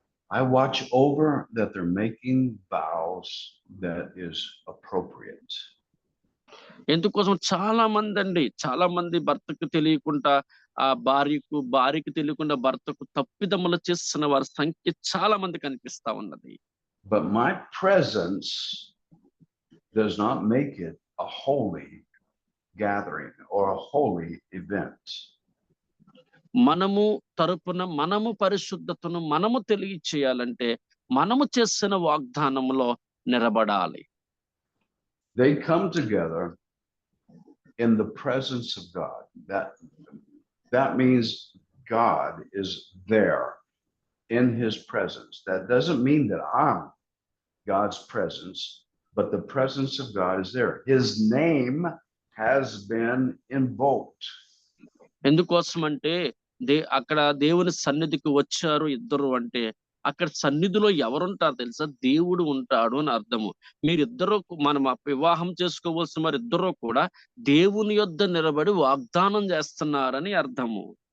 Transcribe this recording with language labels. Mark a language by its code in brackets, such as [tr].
[en] I watch over that they're making vows that is appropriate. [te] ఎందుకోసం చాలా మంది భర్తకు తెలియకుండా ఆ భార్యకు తెలియకుండా భర్తకు తప్పిదములు చేస్తున్న వారి సంఖ్య చాలా మంది కనిపిస్తా ఉన్నది. [en] But my presence does not make it a holy gathering or a holy event. [te] మనము తరపున మనము పరిశుద్ధతను మనము తెలియచేయాలంటే మనము చేసిన వాగ్దానంలో నిలబడాలి. [en] They come together in the presence of God. That means God is there in his presence. That doesn't mean that I'm God's presence, but the presence of God is there. His name has been invoked. [te] ఎందుకోసం అంటే అక్కడ దేవుని సన్నిధికి వచ్చారు ఇద్దరు అంటే అక్కడ సన్నిధిలో ఎవరుంటారు తెలుసా? దేవుడు ఉంటాడు అని అర్థము. మీరిద్దరూ మనం వివాహం చేసుకోవాల్సిన మరి ఇద్దరు కూడా దేవుని యొద్ద నిలబడి వాగ్దానం చేస్తున్నారని అర్థము.